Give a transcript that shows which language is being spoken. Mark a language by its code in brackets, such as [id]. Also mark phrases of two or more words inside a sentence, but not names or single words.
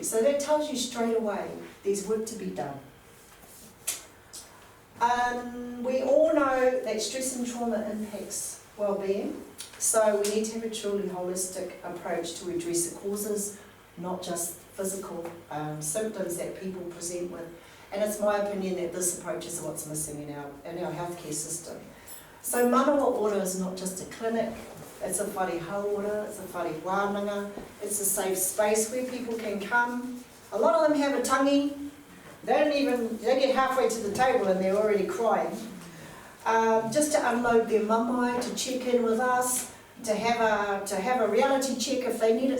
[en] So that tells you straight away there's work to be done. We all know that stress and trauma impacts well-being, so we need to have a truly holistic approach to address the causes, not just physical symptoms that people present with. And it's my opinion that this approach is what's missing in our healthcare system. So Manawa Ora is not just a clinic, it's a [mi] whare hauora, [en] it's a [mi] whare wānanga, [en] it's a safe space where people can come. A lot of them have a tangi. They get halfway to the table and they're already crying. Just to unload their mamae, to check in with us, to have a reality check if they need it.